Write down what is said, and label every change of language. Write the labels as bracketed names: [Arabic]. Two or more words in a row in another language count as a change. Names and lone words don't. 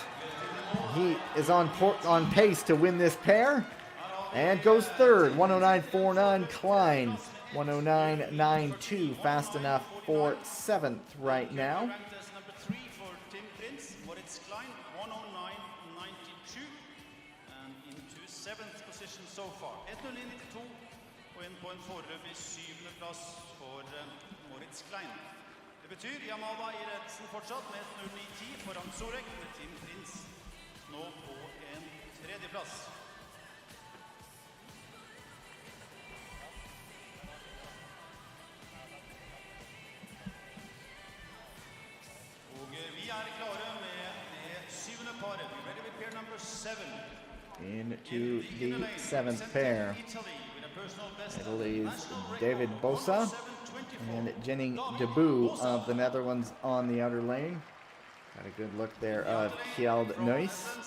[English] He is on pace to win this pair and goes third. 109.49 Klein. 109.92 fast enough for 7th right now. Ranked as number 3 for Tim Prince, Moritz Klein, 109.92, and into 7th position so far. [Norwegian] 109.92 og inn på en foreløpig 7. plass for Moritz Klein. Det betyr Yamada i ledelsen fortsatt med 109.10 foran Sorek, med Tim Prince nå på en 3. plass. Og vi klare med det 7. paret. [English] We ready with pair number 7. Into the 7th pair. Italy's David Bosa and Jenning Deboo of the Netherlands on the outer lane. Got a good look there of Kjeld Nuis.